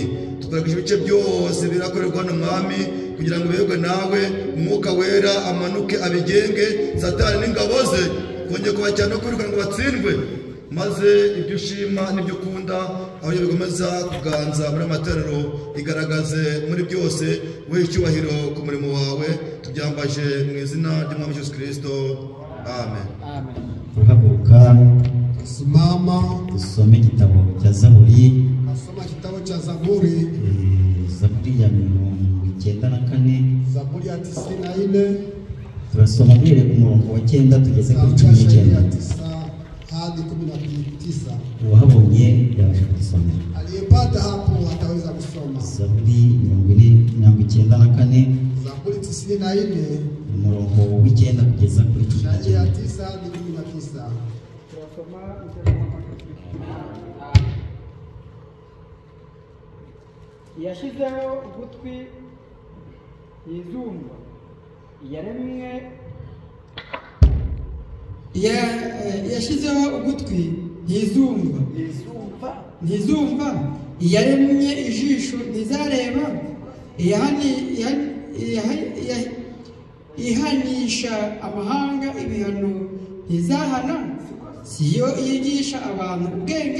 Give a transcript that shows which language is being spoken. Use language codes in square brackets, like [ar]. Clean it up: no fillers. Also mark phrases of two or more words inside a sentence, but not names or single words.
[rw] Tukoresha ibice byose birakorerwa hano mwami kugira ngo uberwe nawe, umwuka wera amanuke abigenge, Satani n'ingabo ze kongera kubajyana no kwiruka ngo batsindwe, maze ibyo ushima n'ibyo ukunda aho bigomeza kuganza muri amateraniro igaragaze muri byose. We icyubahiro ku murimo wawe tubyambaje mu izina ry'Umwami Yesu Kristo. amen. turahaguruka [sw] Simama [rw] dusome igitabo cya Zaburi, [sw] nasoma kitabu cha Zaburi, [rw] Zaburi ya 94. [sw] Zaburi ya 94 [rw] turasoma duhere ku murongo wa 9 tugeze kuri [sw] kuanzia shairi ya 19. 9 hadi 19. [rw] uwahabonye yabasha gusoma. [sw] Aliyepata hapo ataweza kusoma. [rw] Zaburi 94, [sw] Zaburi 94 [rw] umurongo w'9 kugeza kuri [sw] shairi ya 19. 9 hadi 19. [rw] yashyizeho ugutwi yizumva yaremwe yashyizeho ugutwi ntizumva yaremye ijisho ntizareba ihanisha amahanga ibihano ntizahana siyo yigisha abantu ubwenge.